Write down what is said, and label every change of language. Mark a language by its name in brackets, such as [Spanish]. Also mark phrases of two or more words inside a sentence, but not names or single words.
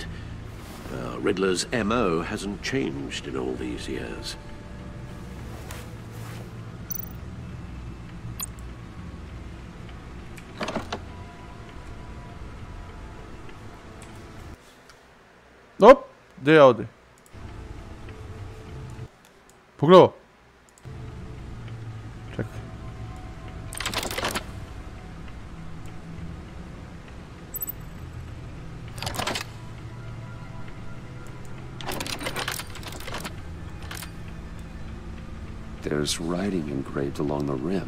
[English] Riddler's MO hasn't changed in all these years. Op, [Croatian] gdje je ovdje? Pogledaj. Čekaj. [English] There's writing engraved along the rim.